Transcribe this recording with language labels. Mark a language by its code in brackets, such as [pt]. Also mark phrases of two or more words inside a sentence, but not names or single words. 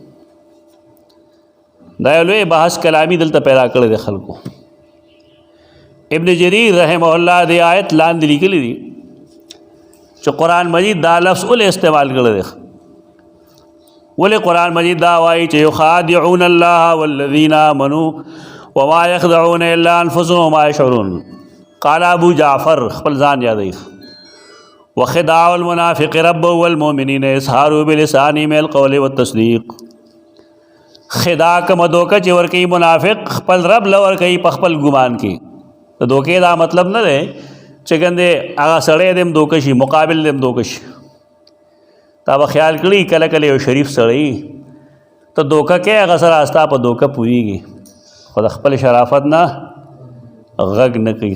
[ps] دا یو لوی بحث کلامی دلته پیدا کړی دی خلکو. ابن جریر رحمه الله دی آیت لاندې لیکلی دي چې قرآن مجید دا لفظ ولې استعمال کړی دی. ولی قرآن مجید دا وایي چې [ar] یخادعون الله والذین آمنوا وما یخدعون الا انفسهم وما یشعرون. قال ابو جعفر [ps] خپل ځان یادوي [ar] وخداع المنافق ربه والمؤمنین اظهاره بلسانه من القول والتصدیق. [ps] خدا کوم دوکه چې ورکوي منافق خپل رب له ورکوي په خپل ګمان کې. د دوکې دا مطلب نه دی چې ګندې هغه سړی دې هم دوکه شي مقابل دې هم دوکه شي. تا به خیال کړي کله کله یو شریف سړی ته دوکه کې هغه سره ستا په دوکه پوهېږي خو د خپل شرافت نه غږ نه کوي.